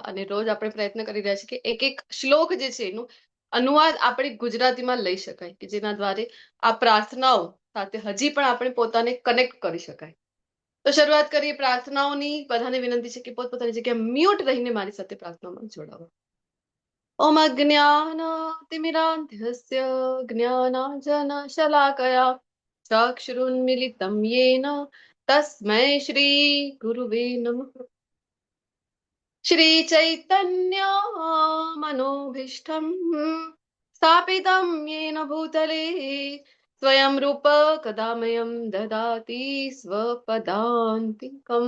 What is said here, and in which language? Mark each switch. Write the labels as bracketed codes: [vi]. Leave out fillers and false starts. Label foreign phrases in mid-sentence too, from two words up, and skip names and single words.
[gu] અને રોજ આપણે પ્રયત્ન કરી રહ્યા છીએ કે એક એક શ્લોક જે છે એનું અનુવાદ આપણે ગુજરાતીમાં લઈ શકાય કે જેના દ્વારા આ પ્રાર્થનાઓ સાથે હજી પણ આપણે પોતાને કનેક્ટ કરી શકાય. તો શરૂઆત કરીએ પ્રાર્થનાઓની. બધાને વિનંતી છે કે પોતપોતાની જગ્યાએ મ્યુટ રહીને મારી સાથે પ્રાર્થનામાં જોડાવો. [sa] ઓમ અજ્ઞાનતિમિરાન્ધસ્ય જ્ઞાનાંજનશલાકયા ચક્ષુરુન્મિલિतं येन तस्मै श्री गुरुवे नमः. श्री चैतन्य मनोभीष्टं स्थापितं येन भूतले स्वयं रूप कदामयं ददाति स्वपदान्तिकं.